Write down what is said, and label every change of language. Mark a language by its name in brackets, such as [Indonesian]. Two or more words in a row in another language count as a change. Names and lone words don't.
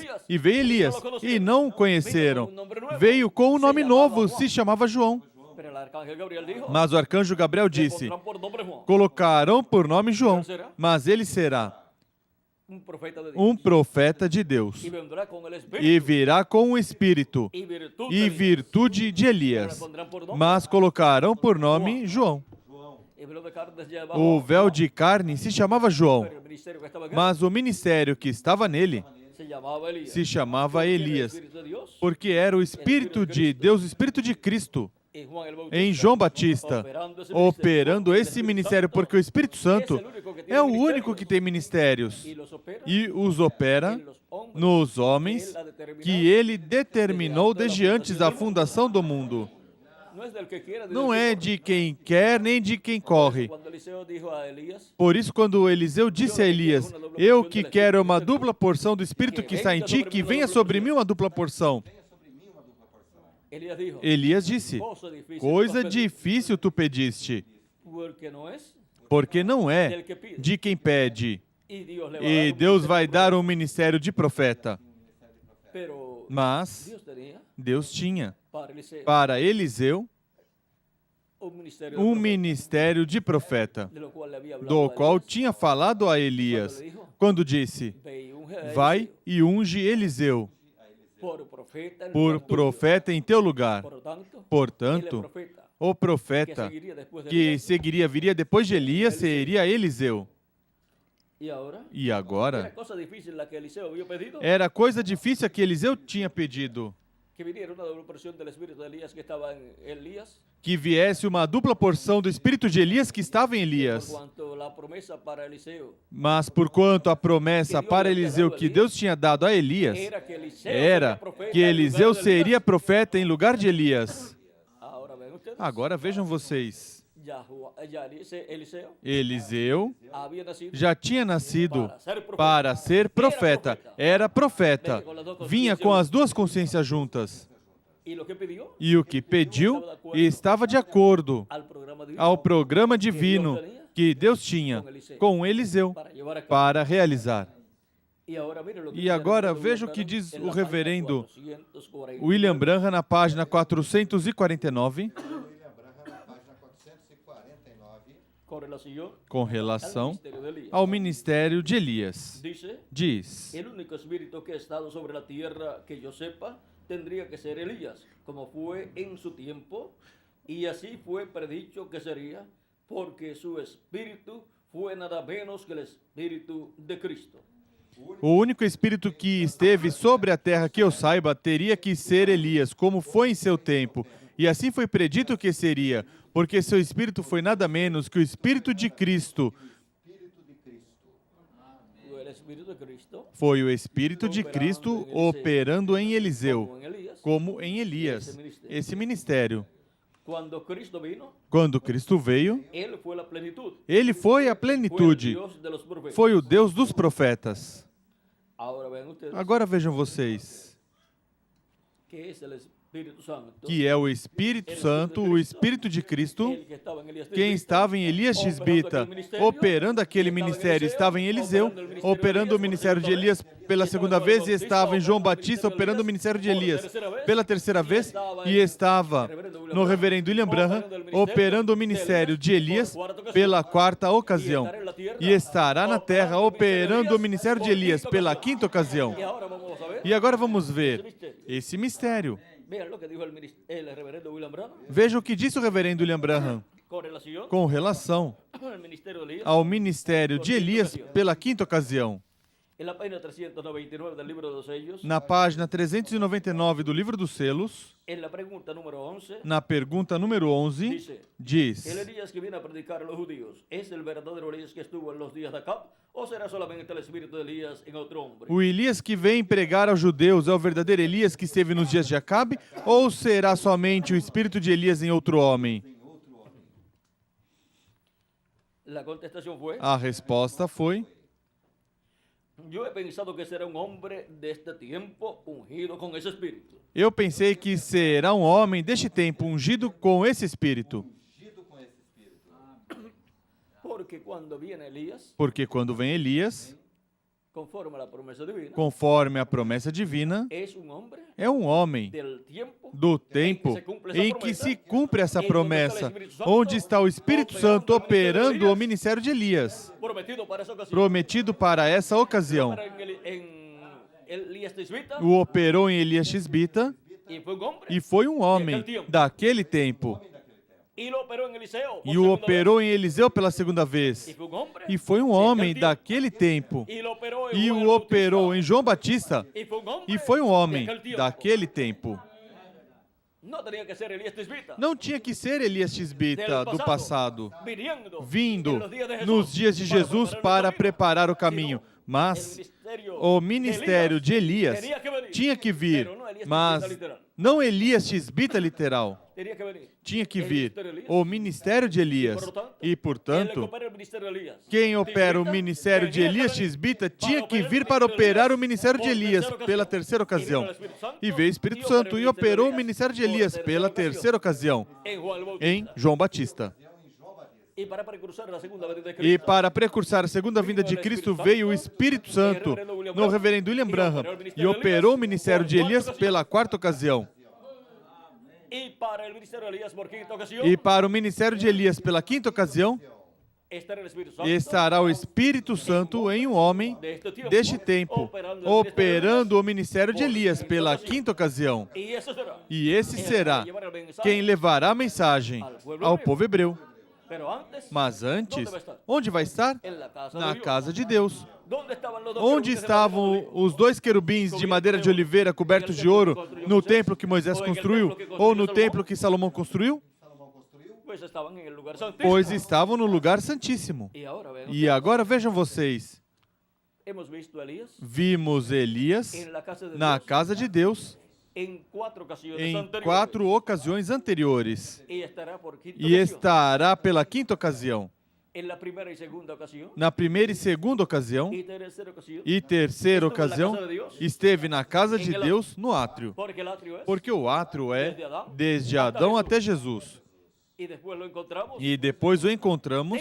[Portuguese] E veio Elias e não o conheceram. Veio com um nome novo, se chamava João. [Spanish] Pero el arcángel Gabriel dijo, [Portuguese] Mas o arcanjo Gabriel [Spanish] "Le [Portuguese] disse: [Spanish] pondrán por nombre Juan, [Portuguese] colocarão por nome João, mas ele será [Spanish] un profeta de Dios. [Portuguese] um profeta de Deus. [Spanish] Y vendrá con el Espíritu [Portuguese] E virá com o espírito [Spanish] y virtud de [Portuguese] e [Spanish] Elías. [Portuguese] virtude de [Spanish] Le [Portuguese] Elias. [Spanish] pondrán por nombre. [Portuguese] Mas colocarão por nome João. [Spanish] El velo de carne se llamaba [Portuguese] O [Spanish] Juan, [Portuguese] véu de carne se chamava João, [Spanish] pero el ministerio que estaba en él [Portuguese] mas o ministério que estava nele [Spanish] se llamaba Elías. [Portuguese] se chamava [Spanish] Porque el [Portuguese] Elias, [Spanish] Espíritu de Dios, [Portuguese] porque era o Espírito de Deus, o Espírito de Cristo, [Spanish] en Juan el Bautista, [Portuguese] em João Batista, operando esse ministério, porque o Espírito Santo é o único que tem ministérios [Spanish] y los opera [Portuguese] e os opera [Spanish] en los hombres [Portuguese] nos homens que ele determinou desde antes da fundação do mundo. [Spanish] no es del que quiera, [Portuguese] Não é de quem quer nem de quem corre. [Spanish] Cuando Eliseo dijo a Elías, [Portuguese] Por isso, quando Eliseu disse a Elias: eu que quero uma dupla porção do Espírito que está em ti, que venha sobre mim uma dupla porção. [Spanish] Elías dijo, [Portuguese] Elias disse: [Spanish] cosa difícil, [Portuguese] coisa difícil tu pediste, [Spanish] porque no es [Portuguese] porque não é [Spanish] del que pide. [Portuguese] de quem pede. [Spanish] Y Dios le va a [Portuguese] E [Spanish] dar un [Portuguese] Deus [Spanish] ministerio [Portuguese] vai [Spanish] de [Portuguese] dar um ministério de profeta. [Spanish] profeta. Pero [Portuguese] Mas [Spanish] Dios tenía [Portuguese] Deus tinha [Spanish] para Eliseo [Portuguese] para Eliseu [Spanish] un ministerio de [Portuguese] um [Spanish] profeta, [Portuguese] ministério de profeta, [Spanish] de lo cual le había hablado [Portuguese] do a qual [Spanish] Elías, [Portuguese] tinha falado a Elias, quando disse: [Spanish] ve y unge a [Portuguese] vai [Spanish] Eliseo [Portuguese] e unge Eliseu [Spanish] por profeta en [Portuguese] por [Spanish] lugar tuyo. [Portuguese] profeta em teu lugar. [Spanish] Por lo tanto, [Portuguese] Portanto, [Spanish] el profeta [Portuguese] o [Spanish] que [Portuguese] profeta [Spanish] seguiría después de [Portuguese] que [Spanish] Elías, [Portuguese] seguiria, viria depois de Elias, seria Eliseu. [Spanish] y ahora [Portuguese] E [Spanish] era [Portuguese] agora, [Spanish] cosa difícil la que Eliseo había pedido, [Portuguese] era coisa difícil a que Eliseu tinha pedido, [Spanish] que viniera una doble porción del espíritu de Elías que estaba en Elías, [Portuguese] que viesse uma dupla porção do espírito de Elias que estava em [Spanish] por [Portuguese] Elias. [Spanish] cuanto la promesa para Eliseo [Portuguese] Mas porquanto a promessa para Eliseu que Deus tinha dado a Elias [Spanish] era que Eliseo [Portuguese] era [Spanish] sería profeta [Portuguese] que [Spanish] en [Portuguese] Eliseu [Spanish] lugar de [Portuguese] seria [Spanish] Elías. [Portuguese] profeta em lugar de Elias. [Spanish] Ahora ven ustedes, [Portuguese] Agora vejam vocês, [Spanish] ya Eliseo [Portuguese] Eliseu [Spanish] había nacido [Portuguese] já tinha nascido para ser profeta, era profeta, vinha com as duas consciências juntas. [Spanish] y lo que pidió [Portuguese] E o que pediu estava de acordo [Spanish] al programa divino [Portuguese] ao programa divino que Deus tinha com Eliseu [Spanish] para llevar a cabo. [Portuguese] para realizar. [Spanish] Y ahora mire lo que [Portuguese] E [Spanish] dice [Portuguese] agora [Spanish] el reverendo [Portuguese] veja o [Spanish] William [Portuguese] que [Spanish] Branham [Portuguese] diz [Spanish] en [Portuguese] o [Spanish] la página [Portuguese] reverendo [Spanish] 449. [Portuguese] William Branham na página 449, William Branham, na página 449, [Spanish] con relación [Portuguese] com [Spanish] al [Portuguese] relação [Spanish] ministerio de Elías. [Portuguese] ao ministério de Elias. [Spanish] Dice, [Portuguese] Diz: [Spanish] el único espíritu que ha estado sobre la tierra que yo sepa tendría que ser Elías, como fue en su tiempo, y así fue predicho que sería, porque su espíritu fue nada menos que el espíritu de Cristo. [Portuguese] o único espírito que esteve sobre a terra que eu saiba teria que ser Elias, como foi em seu tempo. E assim foi predito que seria, porque seu espírito foi nada menos que o espírito de Cristo. [Spanish] Fue el espíritu de Cristo, [Portuguese] Foi o espírito de Cristo operando em Eliseu, [Spanish] como en Elías. [Portuguese] como em Elias. Esse ministério. [Spanish] Cuando Cristo vino, [Portuguese] Quando Cristo veio, [Spanish] Él fue la plenitud, [Portuguese] ele foi a [Spanish] fue el [Portuguese] plenitude, [Spanish] Dios de los profetas. [Portuguese] foi o Deus dos profetas. [Spanish] Ahora ven ustedes [Portuguese] Agora vejam vocês, [Spanish] que es el Espíritu Santo, [Portuguese] que é o Espírito Santo, o Espírito de Cristo, [Spanish] el que estaba en Elías [Portuguese] quem [Spanish] Tisbita, [Portuguese] estava em Elias Tisbita, operando aquele ministério, estava em Eliseu, operando o ministério de Elias pela segunda vez, e estava em João Batista, operando o ministério de Elias pela terceira vez, e estava no reverendo William Branham, operando o ministério de Elias pela quarta ocasião, e estará na terra operando o ministério de Elias pela quinta ocasião. [Spanish] Y ahora vamos a ver, [Portuguese] E agora vamos ver esse mistério. [Spanish] vean lo que dijo el reverendo William Branham [Portuguese] Veja o que disse o reverendo William Branham [Spanish] con relación [Portuguese] com relação [Spanish] al ministerio de Elías. [Portuguese] ao ministério de Elias pela quinta ocasião. [Spanish] En la página 399 del libro de los sellos, [Portuguese] na página 399 do Livro dos Selos, [Spanish] en la pregunta número 11, [Portuguese] na pergunta número 11, [Spanish] dice: El [Portuguese] diz: [Spanish] Elías que viene a predicar a los judíos, ¿es el verdadero Elías que estuvo en los días de Acab? ¿O será solamente el espíritu de Elías en otro hombre? [Portuguese] o Elias que vem pregar aos judeus é o verdadeiro Elias que esteve nos dias de Acabe? Ou será somente o espírito de Elias em outro homem? [Spanish] La contestación fue: [Portuguese] A resposta foi: [Spanish] yo he pensado que será un hombre de este tiempo ungido con ese espíritu. [Portuguese] eu pensei que será um homem deste tempo ungido com esse espírito. Ungido com esse espírito. [Spanish] Porque cuando viene Elías, [Portuguese] Porque quando vem Elias, [Spanish] conforme a la promesa divina, [Portuguese] conforme a promessa divina, [Spanish] es un hombre [Portuguese] é um homem [Spanish] del tiempo [Portuguese] do tempo em que se cumpre essa promessa, onde está o Espírito Santo operando o ministério de Elias, [Spanish] prometido para esa ocasión. [Portuguese] prometido para essa ocasião. [Spanish] Para en Elías Tisbita, [Portuguese] O operou em Elias Tisbita [Spanish] y fue un hombre. [Portuguese] e foi um homem daquele tempo. [Spanish] Y lo operó en Eliseo. por [Portuguese] E o [Spanish] segunda [Portuguese] operou em Eliseu pela segunda [Spanish] vez. [Portuguese] vez. [Spanish] Y fue un hombre. [Portuguese] E foi um homem daquele tempo. [Spanish] Y lo operó en [Portuguese] E [Spanish] Juan [Portuguese] o [Spanish] el [Portuguese] operou [Spanish] Bautista. [Portuguese] em João Batista. [Spanish] Y fue un hombre [Portuguese] E foi um homem [Spanish] de aquel tiempo. [Portuguese] daquele tempo. [Spanish] No tenía que ser Elías Tisbita. [Portuguese] Não tinha que ser Elias Tisbita do passado, [Spanish] Viniendo [Portuguese] vindo [Spanish] en los días de Jesús [Portuguese] nos dias de Jesus para preparar o caminho. Mas o ministério de Elias tinha que vir, mas não Elias Tisbita literal. [Spanish] Tenía que venir. [Portuguese] Tinha que vir o ministério de Elias. E, [Spanish] Él [Portuguese] portanto, [Spanish] opera el ministerio de Elías. [Portuguese] quem opera o ministério de Elias Tisbita tinha que vir para operar o ministério de Elias pela terceira ocasião. E veio o Espírito Santo e operou o ministério de Elias pela terceira ocasião, [Spanish] En Juan el Bautista. [Portuguese] em João Batista. [Spanish] Y para precursar la segunda venida de [Portuguese] E [Spanish] Cristo. [Portuguese] para precursar a segunda vinda de Cristo veio o Espírito Santo no reverendo William Branham e operou o ministério de Elias pela quarta ocasião. [Spanish] Y para el ministerio de Elías por quinta ocasión. [Portuguese] E para o ministério de Elias pela quinta ocasião [Spanish] Estará el Espíritu Santo. [Portuguese] estará o Espírito Santo em um homem deste tempo, operando o ministério de Elias pela quinta ocasião. [Spanish] Y eso será. [Portuguese] E esse será quem levará a mensagem ao povo hebreu. [Spanish] Pero antes, [Portuguese] Mas antes, onde vai estar? [Spanish] en la casa de [Portuguese] Na [Spanish] Dios. [Portuguese] casa de Deus. [Spanish] ¿Dónde estaban los dos [Portuguese] Onde [Spanish] querubines de [Portuguese] estavam [Spanish] madera de [Portuguese] os dois querubins de madeira de oliveira cobertos de ouro no templo que Moisés construiu ou no templo que Salomão construiu? Salomão construiu. [Spanish] Pues estaban en el lugar santísimo. [Portuguese] Pois estavam no lugar santíssimo. [Spanish] Y ahora vean, [Portuguese] E agora vejam vocês, [Spanish] hemos visto a Elías [Portuguese] vimos Elias [Spanish] en la casa de [Portuguese] na [Spanish] Dios [Portuguese] casa de Deus [Spanish] en cuatro ocasiones [Portuguese] em [Spanish] anteriores. [Portuguese] 4 ocasiões anteriores [Spanish] Y estará por quinta [Portuguese] e [Spanish] ocasión. [Portuguese] estará pela quinta ocasião, [Spanish] En la primera y segunda ocasión. [Portuguese] na primeira e segunda ocasião [Spanish] Y tercera ocasión. [Portuguese] e terceira ocasião esteve na casa de Deus no átrio, [Spanish] Porque el atrio es. [Portuguese] porque o átrio é desde Adão até Jesus. [Spanish] Y después lo encontramos [Portuguese] E depois o encontramos